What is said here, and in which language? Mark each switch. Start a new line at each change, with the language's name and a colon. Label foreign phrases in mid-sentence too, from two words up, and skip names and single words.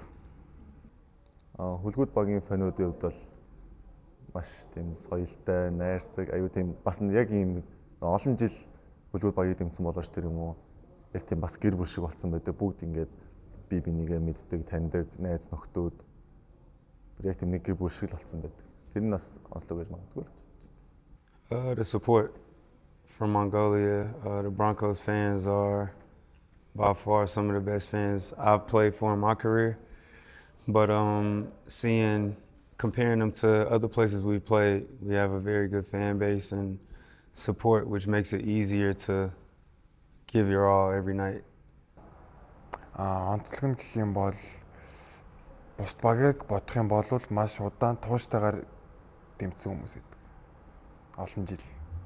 Mongolian: Хөлгүүд багийн фануудын хувьд бол маш тийм соёлтой, найрсаг, аюу тийм бас яг ийм олон жил хөлгүүд багийг дэмжсэн болооч тэр юм уу. Яг тийм бас гэр бүл шиг болсон байдаг. Бүгд ингээд бие бинийгээ мэддэг, таньдаг, найз нөхдүүд. Яг тийм нэг гэр бүл шиг л болсон байдаг. Тэр нь бас онцлог гэж магадгүй л байна.
English: The support from Mongolia, the Broncos fans are by far some of the best fans I've played for in my career. But comparing them to other places we played, we have a very good fan base and support, which makes it easier to give your all every night.
Mongolian: Онцлог нь гэх юм бол бус багийг бодох юм бол маш удаан тууштайгаар дэмжсэн хүмүүс байдаг. Олон жил.